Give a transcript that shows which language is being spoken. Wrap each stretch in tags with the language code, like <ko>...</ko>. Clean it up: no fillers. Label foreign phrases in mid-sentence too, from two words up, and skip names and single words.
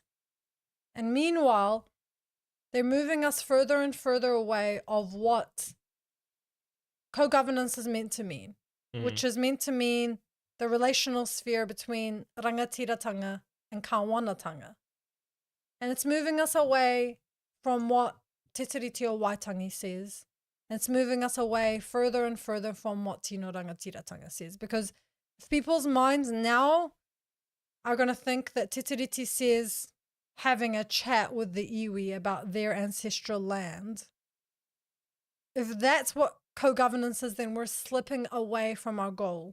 <en>And meanwhile, they're moving us further and further away of what co-governance is meant to mean, which is meant to mean the relational sphere between rangatiratanga and kāwanatanga. And it's moving us away from what Te Tiriti o Waitangi says. It's moving us away further and further from what</en> <mi>tino rangatiratanga</mi> <en>says. Because if people's minds now are going to think that Te Tiriti says having a chat with the iwi about their ancestral land, if that's what co-governance is, then we're slipping away from our goal.</en>